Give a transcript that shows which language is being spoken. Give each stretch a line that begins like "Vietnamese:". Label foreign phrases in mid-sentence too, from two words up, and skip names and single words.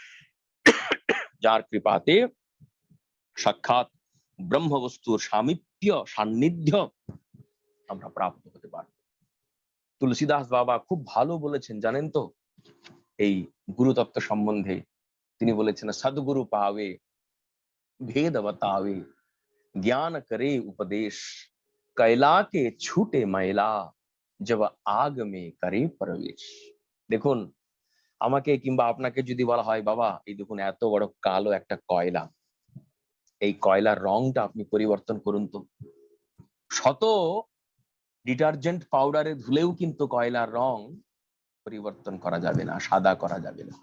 Bangla: যার কৃপাতে সাক্ষাৎ ব্রহ্মবস্তুর সামীপ্য সান্নিধ্য আমরা প্রাপ্ত হতে পারব। তুলসীদাস বাবা খুব ভালো বলেছেন জানেন তো এই গুরুতত্ত্ব সম্বন্ধে। তিনি বলেছেন,
Hindi: सद्गुरु पावे भेद बतावे, ज्ञान करे उपदेश, कैला के छूटे मैला, जब आग में करे प्रवेश।
Bangla: দেখুন, আমাকে কিংবা আপনাকে যদি বলা হয়, বাবা এই দেখুন এত বড় কালো একটা কয়লা, এই কয়লার রংটা আপনি পরিবর্তন করুন তো। শত ডিটারজেন্ট পাউডারে ধুলেও কিন্তু কয়লার রং পরিবর্তন করা যাবে না, সাদা করা যাবে না।